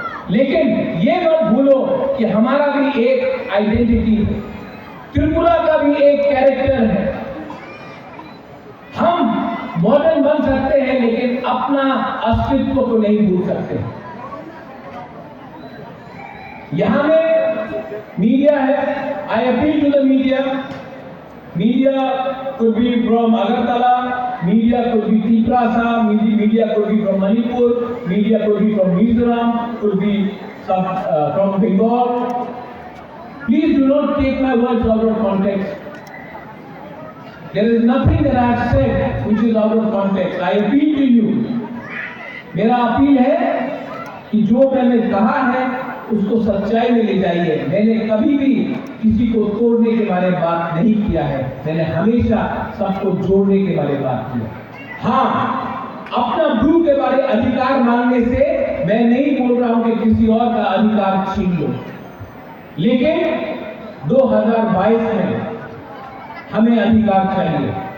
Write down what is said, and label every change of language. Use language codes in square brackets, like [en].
[hi] लेकिन ये मत भूलो कि हमारा भी एक आइडेंटिटी है, त्रिपुरा का भी एक कैरेक्टर है। हम मॉडर्न बन सकते हैं लेकिन अपना अस्तित्व को नहीं भूल सकते। यहां में मीडिया है, [en] I appeal to the media. Media could be from Agartala, media could be Tiprasa, media could be from Manipur, media could be from Mizoram, could be from Bengal. Please do not take my words out of context. There is nothing that I have said which is out of context. I appeal to you. [hi] मेरा appeal है कि जो मैंने कहा है उसको सच्चाई में ले जाइए। मैंने कभी भी किसी को तोड़ने के बारे में बात नहीं किया है, मैंने हमेशा सबको जोड़ने के बारे में बात किया। हाँ, अपना ब्रू के बारे अधिकार मांगने से मैं नहीं बोल रहा हूं कि किसी और का अधिकार छीन लो, लेकिन 2022 में हमें अधिकार चाहिए।